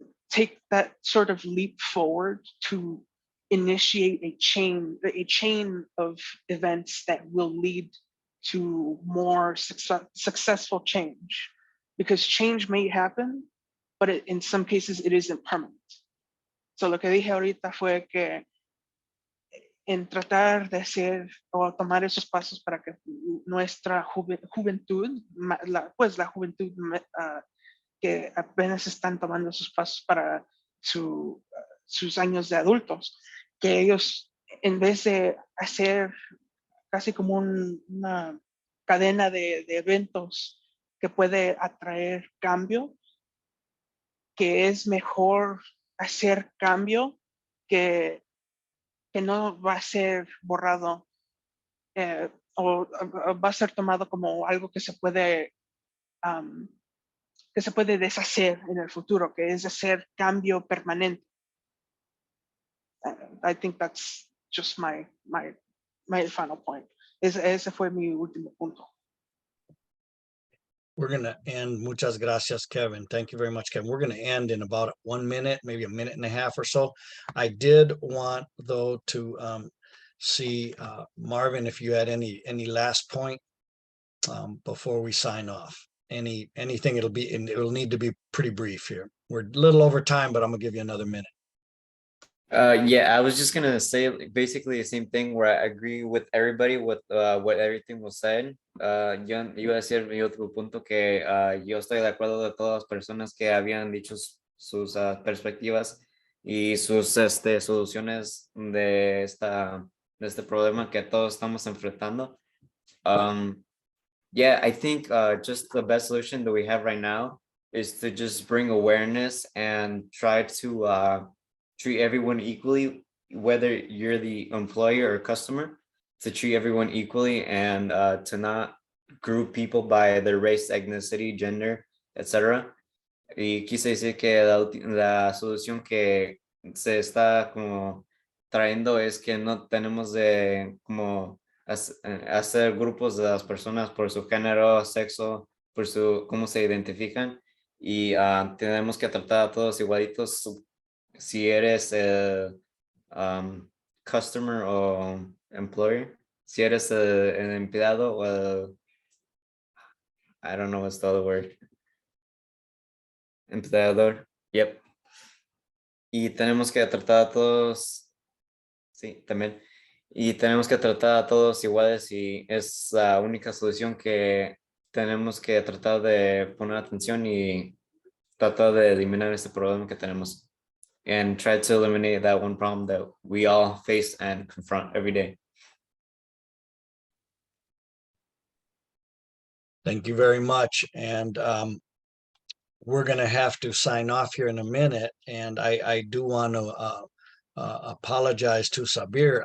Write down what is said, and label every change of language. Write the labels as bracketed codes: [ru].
[en] take that sort of leap forward to initiate a chain of events that will lead to more successful change. Because change may happen, but in some cases it isn't permanent. [es] So lo que dije ahorita fue que en tratar de hacer o tomar esos pasos para que nuestra juventud, la juventud que apenas están tomando esos pasos para sus años de adultos, que ellos, en vez de hacer casi como una cadena de eventos que puede atraer cambio, que es mejor hacer cambio que no va a ser borrado o va a ser tomado como algo que se puede deshacer en el futuro, que es hacer cambio permanente. [en] I think that's just my final point. [es] Ese fue mi último punto. [en] We're going to end. [es] Muchas gracias, Kevin. [en] Thank you very much, Kevin. We're going to end in about 1 minute, maybe a minute and a half or so. I did want, though, to see Marvin, if you had any last point before we sign off. Anything, it'll need to be pretty brief here. We're a little over time, but I'm gonna give you another minute. Yeah, I was just gonna say basically the same thing, where I agree with everybody with what everything was said. [es] Yo iba a decir mi otro punto, que yo estoy de acuerdo de todas las personas que habían dicho sus perspectivas y sus soluciones de este problema que todos estamos enfrentando. [en] Yeah, I think just the best solution that we have right now is to just bring awareness and try to treat everyone equally, whether you're the employer or customer, to treat everyone equally and to not group people by their race, ethnicity, gender, etc. [es] Y quise decir que la solución que se está como trayendo es que no tenemos de como hacer grupos de las personas por su género, sexo, por su cómo se identifican y tenemos que tratar a todos igualitos si eres el customer o employer, si eres el empleado o el, [en] I don't know what's the other word. [es] Empleador, yep. Y tenemos que tratar a todos, sí, también. Y tenemos que tratar a todos iguales y es la única solución que tenemos que tratar de poner atención y tratar de eliminar este problema que tenemos. [en] And try to eliminate that one problem that we all face and confront every day. Thank you very much. And we're going to have to sign off here in a minute. And I do want to apologize to Sabir.